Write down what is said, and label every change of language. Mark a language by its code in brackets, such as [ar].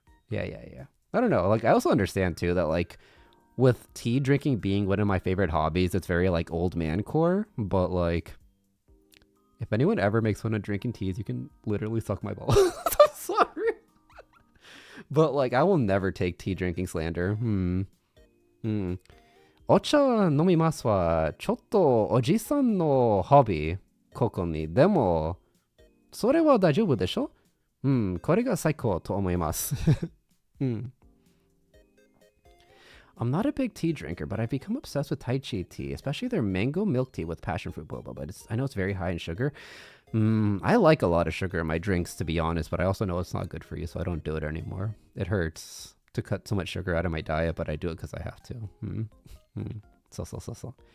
[en] Yeah. I don't know. Like, I also understand too that like with tea drinking being one of my favorite hobbies, it's very like old man core. But like, if anyone ever makes fun of drinking teas, you can literally suck my balls. I'm sorry. But like, I will never take tea drinking slander. [ja] お茶飲みますは、ちょっとおじさんのホビー、ここに。でも、それは大丈夫でしょ？これが最高と思います。 [en] I'm not a big tea drinker, but I've become obsessed with Tai Chi tea, especially their mango milk tea with passion fruit boba. But I know it's very high in sugar. I like a lot of sugar in my drinks, to be honest, but I also know it's not good for you, so I don't do it anymore. It hurts to cut so much sugar out of my diet, but I do it because I have to. So.